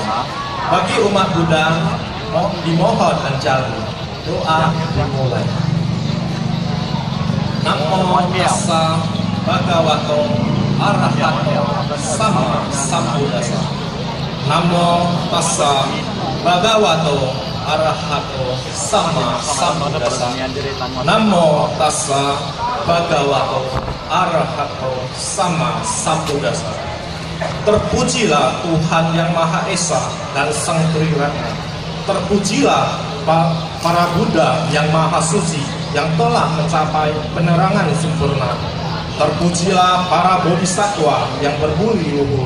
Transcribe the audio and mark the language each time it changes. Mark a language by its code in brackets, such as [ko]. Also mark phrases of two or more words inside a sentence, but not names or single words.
[id] Bagi umat Buddha dimohon anjalu doa dimulai. [pi] Namo tassa bhagavato arahato sama sambuddhassa. Namo tassa bhagavato arahato sama sambuddhassa. Namo tassa bhagavato arahato sama sambuddhassa. [id] Terpujilah Tuhan yang Maha Esa dan Sang Triratna. Terpujilah para Buddha yang Maha Suci yang telah mencapai penerangan sempurna. Terpujilah para bodhisattva yang berbudi luhur.